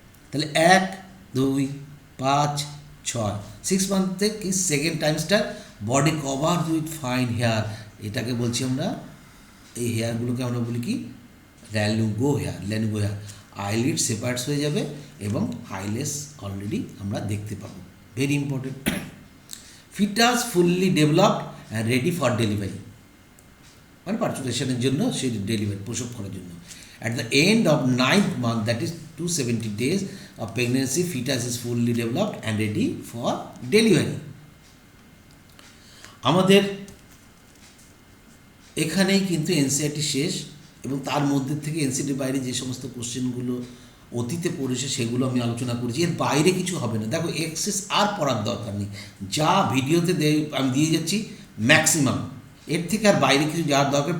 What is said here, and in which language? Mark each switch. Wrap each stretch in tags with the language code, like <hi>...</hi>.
<bn>তাহলে 1, 2, 5, 6, 6 মান্থে কি</bn> <en>second trimester body cover with fine hair,</en> <bn>এটাকে বলছি আমরা, এই হেয়ারগুলোকে আমরা বলি কি ল্যানুগো হেয়ার। আইলিড সেপারেটস হয়ে যাবে এবং আইলেস অলরেডি আমরা দেখতে পাবো,</bn> <en>Very important. Foetus fully developed and ready for delivery,</en> <bn>মানে পার্চুলেশনের জন্য, সেই ডেলিভারি প্রসব করার জন্য।</bn> <en>At the end of 9th month, that is 270 days of pregnancy, fetus is fully developed and ready for delivery.</en> <bn>আমাদের এখানেই কিন্তু এনসিইআরটি শেষ, এবং তার মধ্যে থেকে এনসিইআরটির বাইরে যে সমস্ত কোশ্চেনগুলো অতীতে পড়েছে সেগুলো আমি আলোচনা করেছি। এর বাইরে কিছু হবে না। দেখো, এক্সেস আর পড়ার দরকার নেই, যা ভিডিওতে আমি দিয়ে যাচ্ছি ম্যাক্সিমাম, এর থেকে আর বাইরে কিছু যাওয়ার দরকার।</bn>